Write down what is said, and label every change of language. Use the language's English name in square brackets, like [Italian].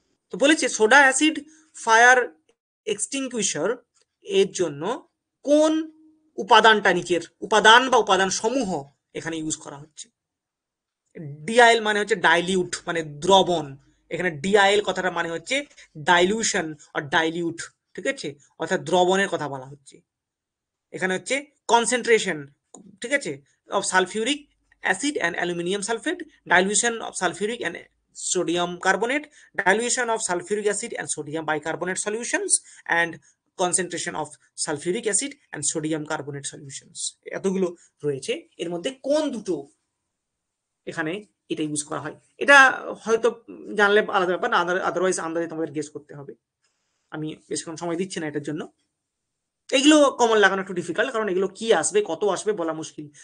[Bangla] তো বলেছে soda acid fire extinguisher এর জন্য কোন উপাদানটা, নিচের উপাদান বা উপাদান সমূহ এখানে ইউজ করা হচ্ছে? ডিআইএল মানে হচ্ছে ডাইলিউট, মানে দ্রবণ। এখানে ডিআইএল কথাটা মানে হচ্ছে ডাইলিউশন আর ডাইলিউট। ঠিক আছে, অর্থাৎ দ্রবণের কথা বলা হচ্ছে। [English] এখানে হচ্ছে কনসেন্ট্রেশন, ঠিক আছে, of sulphuric acid and aluminium sulphate, dilution of sulphuric and sodium carbonate, dilution of sulfuric acid and sodium bicarbonate solutions, and concentration of sulfuric acid and sodium carbonate solutions। [Bangla] এতগুলো রয়েছে, এর মধ্যে কোন দুটো এখানে এটা ইউজ করা হয়? এটা হয়তো জানলে আলাদা ব্যাপার, না আদারওয়াইজ আন্দাজে তোমাদের গেস করতে হবে। আমি বেশিক্ষণ সময় দিচ্ছি না এটার জন্য, এগুলো কমন লাগানো একটু ডিফিকাল্ট, কারণ এগুলো কি আসবে, কত আসবে বলা মুশকিল।